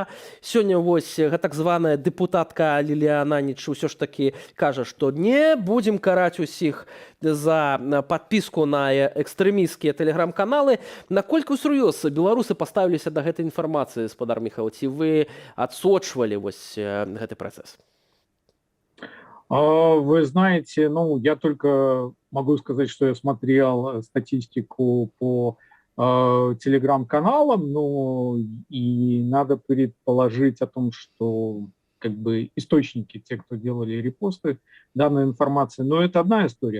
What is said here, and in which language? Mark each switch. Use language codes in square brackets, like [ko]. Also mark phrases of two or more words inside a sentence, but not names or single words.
[be] Сёння вось так званая дэпутатка Лілія Ананіч ўсё ж такі кажа, што не будзем караць усіх за падпіску на экстрэмісцкія тэлеграм-каналы. Наколькі ўсур'ёз беларусы паставіліся да гэтай інфармацыі, спадар Міхал, ці вы адсочвалі вось гэты працэс? [ru] Вы знаете, ну, я только могу сказать, что я смотрел статистику по телеграм-каналам, ну, и надо предположить о том, что как бы источники, те, кто делали репосты данной информации, но это одна история.